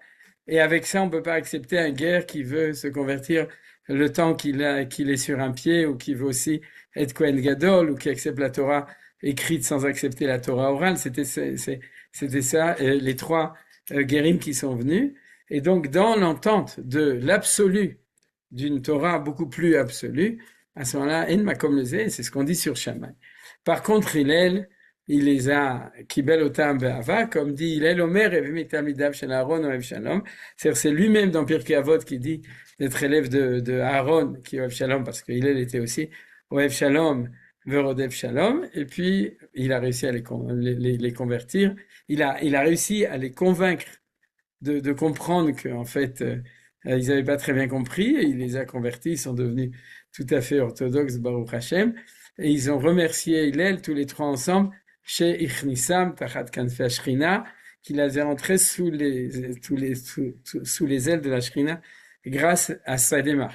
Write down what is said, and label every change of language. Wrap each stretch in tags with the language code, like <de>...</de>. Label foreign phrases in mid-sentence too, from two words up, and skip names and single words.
<fr>Et avec ça, on peut pas accepter un guerre qui veut se convertir le temps qu'il est sur un pied, ou qui veut aussi être</fr> <he>כהן גדול,</he> <fr>ou qui accepte la Torah écrite sans accepter la Torah orale. C'était ça, les trois guérim qui sont venus. Et donc, dans l'entente de l'absolu, d'une Torah beaucoup plus absolue, à ce moment-là,</fr> <he>אין מקום לזה,</he> <fr>c'est ce qu'on dit sur Shammai. Par contre, Hillel, il les a</fr> <he>קיבל אותם באהבה,</he> <fr>comme dit</fr> <he>הלל אומר הוי מתלמידיו של אהרן אוהב שלום.</he> <fr>C'est lui-même dans Pirkei Avot qui dit d'être élève de Aaron, qui</fr> <he>אוהב שלום,</he> <fr>parce que Hillel était aussi</fr> <he>אוהב שלום ורודף שלום,</he> <fr>et puis il a réussi à les convertir. Il a réussi à les convaincre de comprendre qu'en fait, ils n'avaient pas très bien compris, et il les a convertis, ils sont devenus tout à fait orthodoxes,</fr> <he>ברוך השם,</he> <fr>et ils ont remercié Hillel, tous les trois ensemble,</fr> <he>שהכניסם תחת כנפי השכינה,</he> <fr>qu'il a rentré sous les ailes de la Shrina, grâce à sa démarche.</fr>